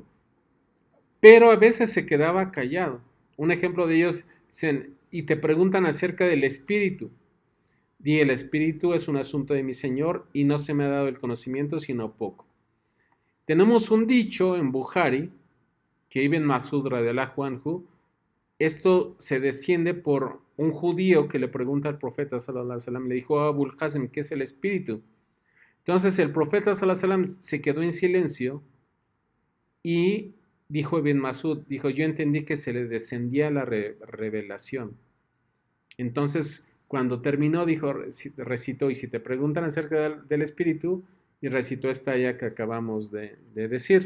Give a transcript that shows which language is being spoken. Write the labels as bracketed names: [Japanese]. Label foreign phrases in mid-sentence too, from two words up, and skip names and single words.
[Spanish] Pero a veces se quedaba callado. Un ejemplo de ellos dicen, y te preguntan acerca del espíritu. Di, el espíritu es un asunto de mi Señor y no se me ha dado el conocimiento sino poco. Tenemos un dicho en Bukhari, que Ibn Masud [Arabic] رضي الله عنه [Spanish] esto se desciende por un judío que le pregunta al profeta [Arabic] صلى الله عليه وسلم, [Spanish] le dijo a Abul Qasim, ¿qué es el espíritu? Entonces el profeta [Arabic] صلى الله عليه وسلم [Spanish] se quedó en silencio y dijo Ibn Masud, dijo, yo entendí que se le descendía la revelación. Entonces, cuando terminó, dijo, recitó, y si te preguntan acerca del espíritu, y recitó esta ayah que acabamos de decir.